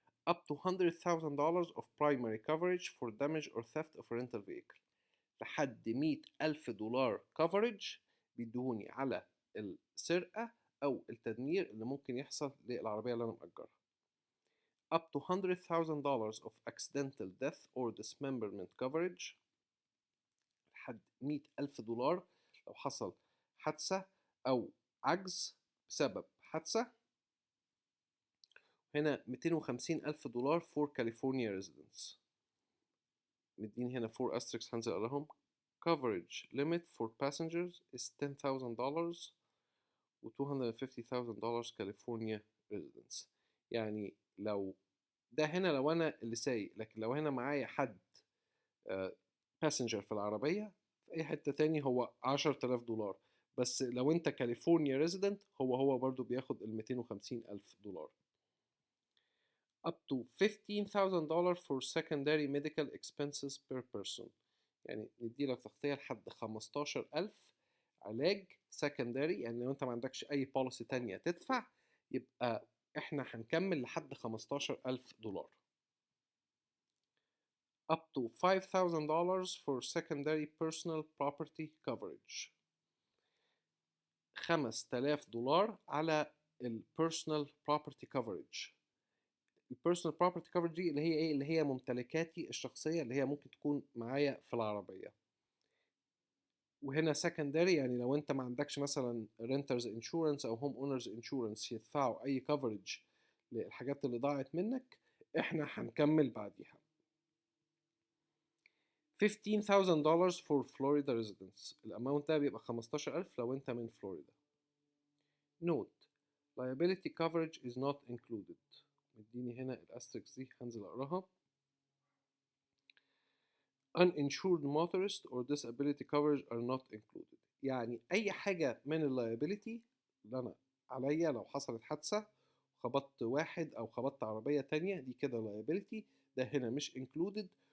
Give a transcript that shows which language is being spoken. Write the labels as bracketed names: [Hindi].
[English] up to $100,000 of primary coverage for damage or theft of a rental vehicle، [Arabic] لحد $100,000 coverage بيدوني على السرقة أو التدمير اللي ممكن يحصل للعربية اللي أنا مأجرها. [English] up to $100,000 of accidental death or dismemberment coverage، [Arabic] لحد $100,000 لو حصل حادثة أو عجز بسبب حادثة. هنا $250,000 [English] for California residents، [Arabic] مديني هنا 4 asterisks هنزل أقراهم. [English] coverage limit for passengers is $10,000 و $250,000 California residents. [Arabic] يعني لو ده هنا لو أنا اللي سايق، لكن لو هنا معايا حد passenger في العربية في أي حتة تاني هو $10,000. بس لو أنت كاليفورنيا resident هو برضو بياخد $250,000. [English] up to $15,000 for secondary medical expenses per person، [Arabic] يعني نديلك تغطية لحد 15,000 علاج secondary، يعني لو انت ما عندكش اي policy تانية تدفع يبقى احنا هنكمل لحد $15,000. [English] up to $5,000 for secondary personal property coverage، $5,000 على ال personal property coverage. [Arabic] البيرسونال بروبرتي كفرج دي اللي هي ايه؟ اللي هي ممتلكاتي الشخصيه اللي هي ممكن تكون معايا في العربيه. وهنا سكندري يعني لو انت ما عندكش مثلا رينترز انشورنس او هوم اونرز انشورنس يدفعوا اي كفرج للحاجات اللي ضاعت منك، احنا هنكمل بعديها. $15,000 [English] for Florida residents، [Arabic] الاماونت ده بيبقى 15,000 لو انت من فلوريدا. [English] Note: liability coverage is not included، [Arabic] مديني هنا الاستريكس دي هنزل اقراها. [English] uninsured motorist or disability coverage are not included، [Arabic] يعني اي حاجة من اللايبيليتي اللي انا عليا لو حصلت حادثة خبطت واحد او خبطت عربية تانية دي كده liability، ده هنا مش included.